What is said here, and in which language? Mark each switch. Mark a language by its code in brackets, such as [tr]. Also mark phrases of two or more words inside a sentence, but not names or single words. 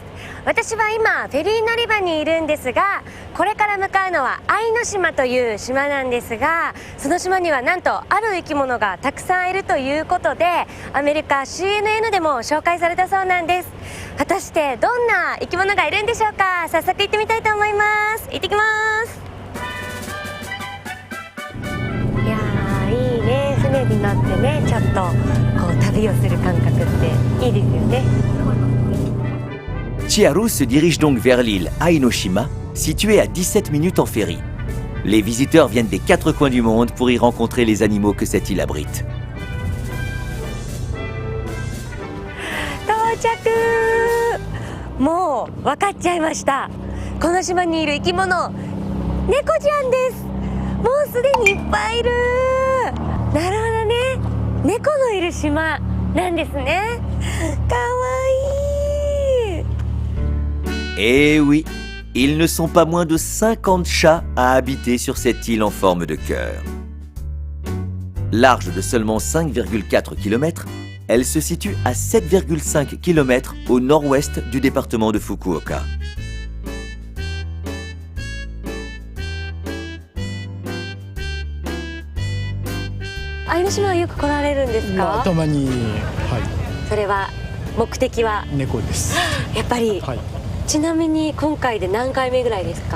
[ja] 私は今フェリー乗り場にいるんですが、これから向かうのは愛の島という島なんですが、その島にはなんとある生き物がたくさんいるということで、アメリカ CNN でも紹介されたそうなんです。果たしてどんな生き物がいるんでしょうか。早速行ってみたいと思います。行ってきます。いやー、いいね。船に乗ってね、ちょっとこう旅をする感覚っていいですよね。 [fr] Chiharu se dirige donc vers l'île Ainoshima, située à 17 minutes en ferry. Les visiteurs viennent des 4 coins du monde pour y rencontrer les animaux que cette île abrite. [ja] 到着。もう分かっちゃいました。この島にいる生き物、猫ちゃんです。もうすでにいっぱいいる。なるほどね。猫のいる島なんですね。かわいい。 [fr] Eh oui, ils ne sont pas moins de 50 chats à habiter sur cette île en forme de cœur. Large de seulement 5,4 km, elle se situe à 7,5 km au nord-ouest du département de Fukuoka. [ja] Ainoshima はよく来られるんですか？たまに、はい。それは目的は猫です。やっぱり、はい。ちなみに今回で何回目ぐらいですか